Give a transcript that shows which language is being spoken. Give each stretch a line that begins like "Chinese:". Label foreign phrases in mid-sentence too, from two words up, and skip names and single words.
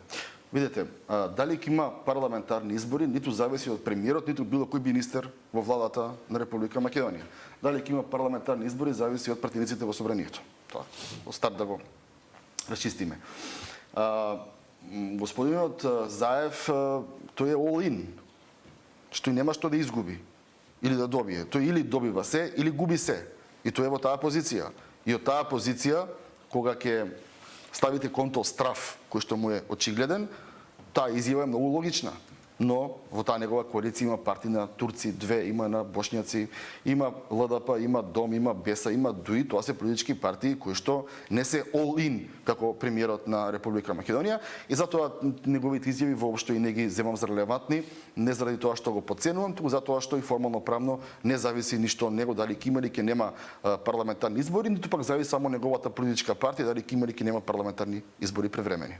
Macedonian: Видете, дали ќе има парламентарни избори, ниту зависи од премиерот, ниту било кој министер во владата на Република Македонија. Дали ќе има парламентарни избори, зависи од пратениците во собранието. Тоа, старт да го расчистиме. Господинот Заев, тој е
English: all in,
Macedonian: што и нема што да изгуби. или да добие. Тој или добива се, или губи се. И тој е во таа позиција. И од таа позиција, кога ќе ставите конто страф, кој што му е очигледен, таа изјава е многу логична. Но во таа негова коалиција има партии на турци, две, има на бошњаци, има ЛДП, има Дом, има Беса, има ДУИ, тоа се политички партии кои што не се
English: all-in
Macedonian: како премиерот на Република Македонија и затоа неговите изјави воопшто и не ги земам за релевантни, не заради тоа што го потценувам, туку затоа што и формално правно не зависи ништо од него дали ќе има или ќе нема парламентарни избори, ниту пак зависи само неговата политичка партија дали ќе има или ќе нема парламентарни избори превремени.